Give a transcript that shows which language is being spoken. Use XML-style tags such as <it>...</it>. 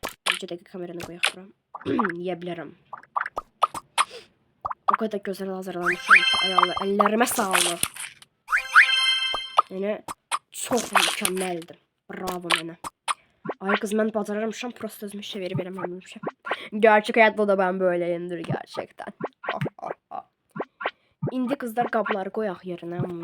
<az>Bir dəqiqə kameranı qoyaq. Yeyə bilərəm. O qədər gözəl hazırlamışım ki, ay Allah, əllərimə sağlıq. Yəni çox mükəmməldir. Bravo mənə. Ay qız, mən bacarırmışam, prosto özümü işə verib eləməmişəm.</az> <tr>Gerçek hayatta da ben böyleyimdir gerçekten.</tr> <az>İndi qızlar qabları qoyaq yerinə.</az>